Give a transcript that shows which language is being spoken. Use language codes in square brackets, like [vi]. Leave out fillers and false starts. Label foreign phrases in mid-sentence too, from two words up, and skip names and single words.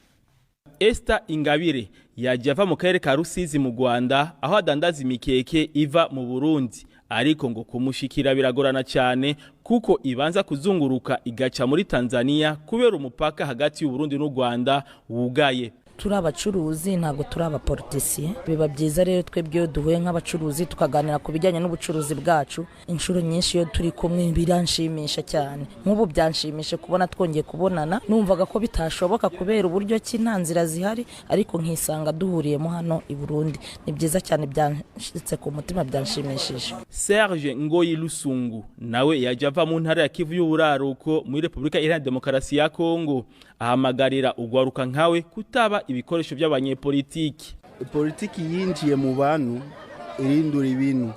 [rn] Esther Ingabire yaje ava mu karere ka Rusizi mu Rwanda aho adandaza imikeke iva mu Burundi, ariko ngo kumushikira biragorana cyane kuko ibanza kuzunguruka igaca muri Tanzania kubera umupaka hagati y'u Burundi n'u Rwanda wugaye. [rw] Turi abacuruzi ntabwo turi abapolitisiye. Biba byiza rero twebwe duhuye nk'abacuruzi tukaganira ku bijyanye n'ubucuruzi bwacu. Inshuro nyinshi iyo turi kumwe biranshimisha cyane. Nk'ubu byanshimishe kubona twongeye kubonana, numvaga ko bitashoboka kubera uburyo ki nta nzira zihari, ariko nkisanga duhuriyemo hano i Burundi. Ni byiza cyane, byanshitse ku mutima, byanshimishije. [rn] Serge Ngoyi Lusungu nawe yaje ava mu ntara ya Kivu y'Uburaruko muri Repubulika Iharanira Demokarasi ya Kongo, ahamagarira ugwaruka nkawe kutaba ibikoresho by'abanyepolitiki. [rw] Politiki yinjiye mu bantu irindura ibintu.